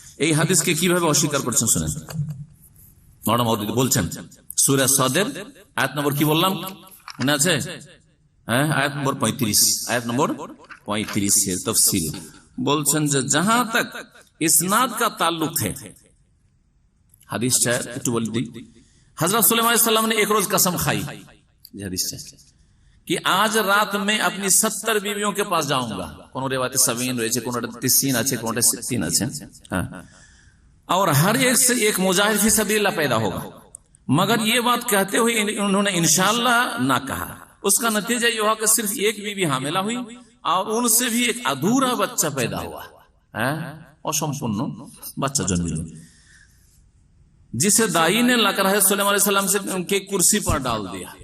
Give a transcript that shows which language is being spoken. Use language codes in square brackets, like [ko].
[bn] এই হাদিসকে কিভাবে অস্বীকার করছেন শুনেন। মওলানা মাওদুদী বলছেন সূরা সাদের আয়াত নম্বর কি বললাম, মনে আছে? আয়াত নম্বর 35, আয়াত নম্বর 35 এর তাফসীর বলছেন যে [hi] जहां तक इस्नाद का ताल्लुक है, हदीस [bn] একটু বলে দিই। [hi] हजरत सुलेमान अलैहि सलाम ने एक रोज कसम खाई, हदीस कि आज रात में अपनी 70 बीवियों के पास जाऊंगा। [bn] কোন রিওয়ায়াতে 70 রয়েছে, কোনটা 30 আছে, কোনটা 60 আছে। [hi] और हर एक से एक मुजाहिद फी सबीलिल्लाह पैदा होगा, मगर ये बात कहते हुए उन्होंने इंशाअल्लाह ना कहा। उसका नतीजा ये हुआ कि सिर्फ एक बीवी हामिला हुई और उनसे भी एक अधूरा बच्चा पैदा हुआ, [bn] असंपूर्ण बच्चा जन्म, [hi] जिसे दाई ने लकर है सुलेमान अलैहिस्सलाम से उनके कुर्सी पर डाल दिया।